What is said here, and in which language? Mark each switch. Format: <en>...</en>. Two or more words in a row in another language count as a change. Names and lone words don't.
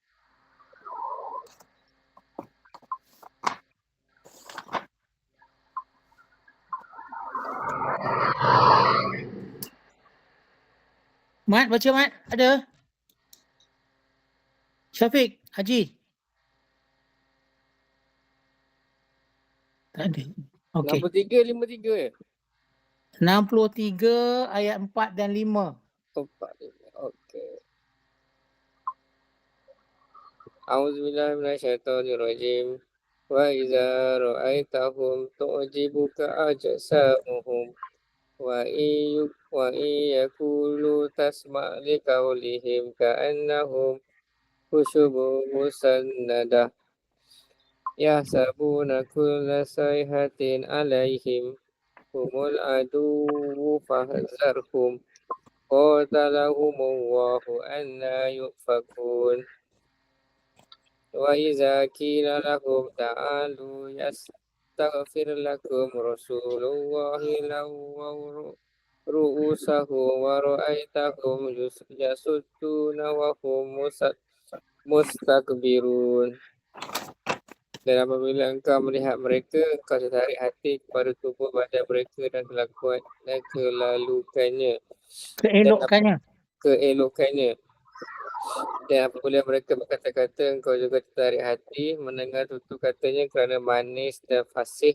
<ms>Mat, baca Mat. Ada? Syafiq, Haji. Tak ada. Okey. 63, 53 63 ayat 4 dan 5. Okey.</ms> <ar>أعوذ بالله من الشيطان الرجيم. وإذا رأيتهم تعجبك أجسامهم وإن يقولوا تسمع لقولهم كأنهم خشب مسندة يحسبون كل صيحة عليهم هم العدو فاحذرهم قاتلهم الله أنى يؤفكون. وإذا قيل لهم تعالوا يستغفر لكم رسول الله لووا رءوسهم ورأيتهم يصدون وهم مستكبرون.</ar> <ms>Dan apabila engkau melihat mereka, engkau tertarik hati kepada tubuh badan mereka dan kelakuan dan keelokannya. Dan apabila mereka berkata-kata, engkau juga tertarik hati mendengar tutur katanya kerana manis dan fasih.</ms>